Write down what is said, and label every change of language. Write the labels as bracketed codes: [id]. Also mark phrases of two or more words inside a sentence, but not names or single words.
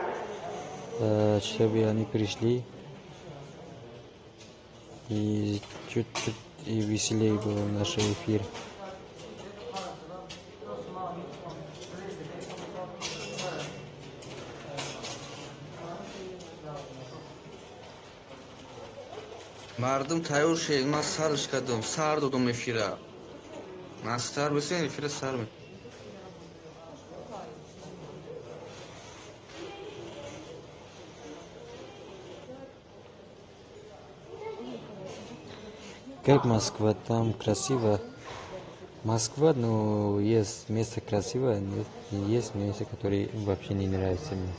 [ru] чтобы они пришли и чуть-чуть и веселее было наш эфир. [tg] Мардум тайёр шед, ман сарш кардам, сар додам эфира. Мастар бисен эфира сар ми. [ru] Как Москва, там красиво. Москва, ну, есть место красивое, есть место, которое вообще не нравится мне.